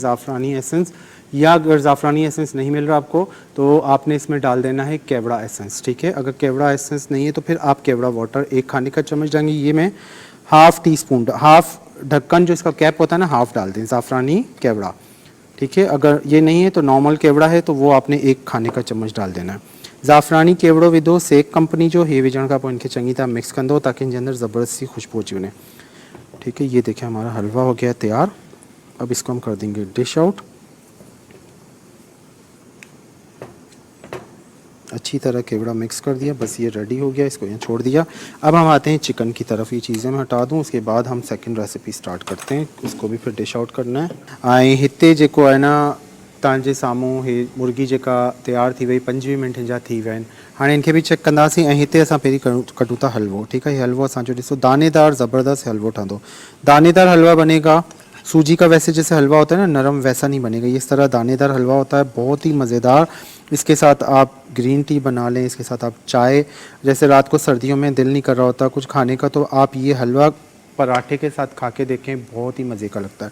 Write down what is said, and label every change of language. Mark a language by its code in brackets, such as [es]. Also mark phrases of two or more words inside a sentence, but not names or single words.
[hi] ज़ाफ़रानी एसेंस, या अगर ज़ाफ़रानी एसेंस नहीं मिल रहा आपको तो आपने इसमें डाल देना है केवड़ा एसेंस, ठीक है। अगर केवड़ा एसेंस नहीं है तो फिर आप केवड़ा वाटर 1 खाने का चम्मच डालेंगे। ये मैं [en] half tea spoon, [hi] हाफ़ ढक्कन जो इसका कैप होता है ना हाफ़ डाल दें ज़ाफ़रानी केवड़ा, ठीक है। अगर ये नहीं है तो नॉर्मल केवड़ा है तो वो आपने 1 खाने का चम्मच डाल देना है। [sd] ज़ाफ़रानी केवड़ो विधो सेक कंपनी जो, हे विझण खां पोइ इनखे चङी तरह मिक्स कंदो ताकि इन जे अंदर ज़बरदस्त सी खुशबू अची वञे, [hi] ठीक है। ये देखिए हमारा हलवा हो गया तैयार। अब इसको हम कर देंगे [en] dish out. [hi] अच्छी तरह केवड़ा मिक्स कर दिया, बस ये रेडी हो गया, इसको यहाँ छोड़ दिया। अब हम आते हैं चिकन की तरफ। ये चीज़ें मैं हटा दूँ, उसके बाद हम [en] second recipe start [hi] करते हैं। इसको भी फिर [en] dish out [hi] करना है। [sd] ऐं हिते जेको आहे न तव्हांजे साम्हूं हे मुर्गी जेका तयारु थी वई 25 मिंट जा थी विया आहिनि। हाणे इनखे बि चेक कंदासीं। ऐं हिते असां पहिरीं कटूं था हलवो। ठीकु आहे, ये हलवो असांजो ॾिसो दानेदार ज़बरदस्त हलवो ठहंदो। [hi] दानेदार हलवा बनेगा। सूजी का वैसे जैसे हलवा होता है ना नरम, वैसा नहीं बनेगा। ये इस तरह दानेदार हलवा होता है, बहुत ही मज़ेदार। इसके साथ आप [en] green tea [hi] बना लें, इसके साथ आप चाय, जैसे रात को सर्दियों में दिल नहीं कर रहा होता कुछ खाने का, तो आप ये हलवा पराठे के साथ खा के देखें, बहुत ही मज़े का लगता है।